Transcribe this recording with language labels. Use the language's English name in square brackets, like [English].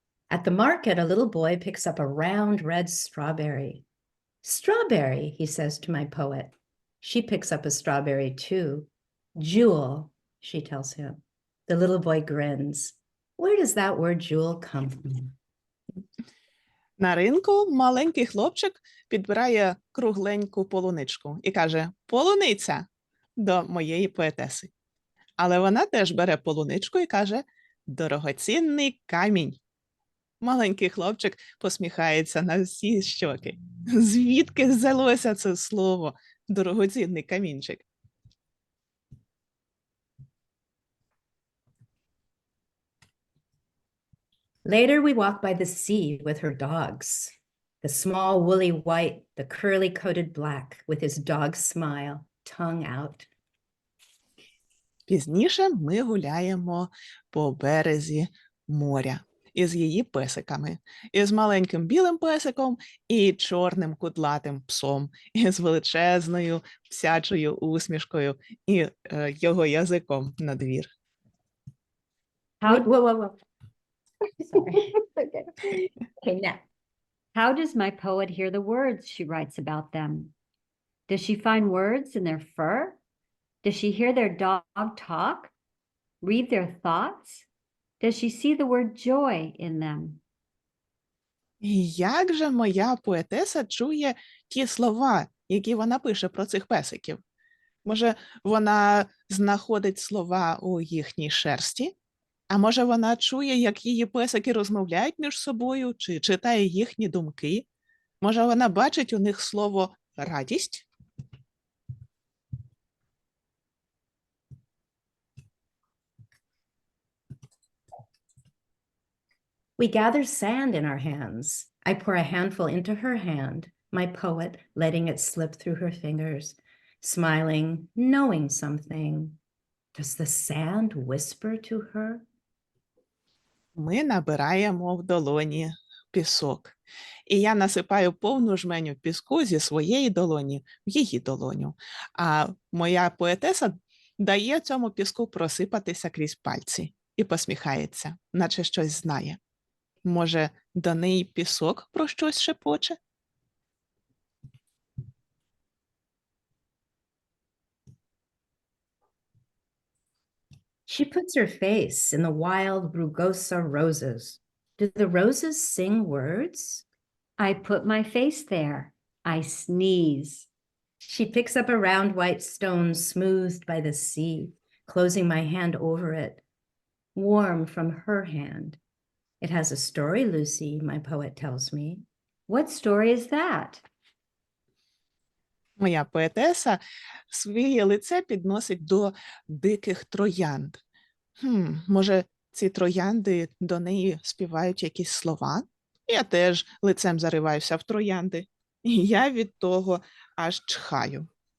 [English] At the market, a little boy picks up a round red strawberry. Strawberry, he says to my poet. She picks up a strawberry too. Jewel, she tells him. The little boy grins. Where does that word jewel come from? [Ukrainian] На ринку маленький хлопчик підбирає кругленьку полуничку і каже «полуниця» до моєї поетеси. Але вона теж бере полуничку і каже «дорогоцінний камінь». Маленький хлопчик посміхається на всі щоки. Звідки взялося це слово «дорогоцінний камінчик»? [English] Later, we walk by the sea with her dogs. The small woolly white, the curly coated black, with his dog smile, tongue out. [Ukrainian] Пізніше ми гуляємо по березі моря із її песиками. Із маленьким білим песиком і чорним кудлатим псом. Із величезною псячою усмішкою і його язиком на двір. [English] Whoa. Sorry. Okay, now. How does my poet hear the words she writes about them? Does she find words in their fur? Does she hear their dog talk? Read their thoughts? Does she see the word joy in them? [Ukrainian] Як же моя поетеса чує ті слова, які вона пише про цих песиків? Може, вона знаходить слова у їхній шерсті? А може, вона чує, як її песики розмовляють між собою, чи читає їхні думки? Може, вона бачить у них слово «радість»? [English] We gather sand in our hands. I pour a handful into her hand, my poet, letting it slip through her fingers, smiling, knowing something. Does the sand whisper to her? [Ukrainian] Ми набираємо в долоні пісок. І я насипаю повну жменю піску зі своєї долоні в її долоню. А моя поетеса дає цьому піску просипатися крізь пальці і посміхається, наче щось знає. Може, до неї пісок про щось шепоче? [English] She puts her face in the wild rugosa roses. Do the roses sing words? I put my face there. I sneeze. She picks up a round white stone smoothed by the sea, closing my hand over it, warm from her hand. It has a story, Lucy, my poet tells me. What story is that? [Ukrainian] Моя поетеса своє лице підносить до диких троянд. Може, ці троянди до неї співають якісь слова? Я теж лицем зариваюся в троянди. І я від того аж чхаю.